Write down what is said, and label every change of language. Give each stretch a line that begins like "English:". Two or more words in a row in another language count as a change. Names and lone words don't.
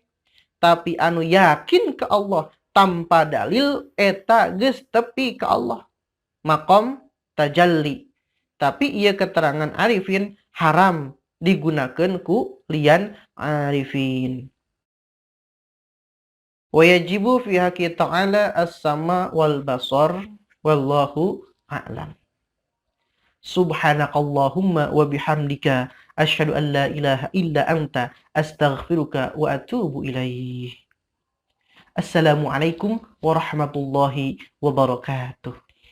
Sundanese: Tapi anu yakin ke Allah tanpa dalil eta geus tepi ke Allah.
Arabic: مقام تجلي.
Sundanese: Tapi ieu keterangan arifin haram digunakeun ku lian arifin.
Arabic: ويجب في حقه تعالى السمع والبصر والله أعلم. سبحانك اللهم وبحمدك أشهد أن لا إله إلا أنت أستغفرك وأتوب إليه. السلام عليكم ورحمة الله وبركاته.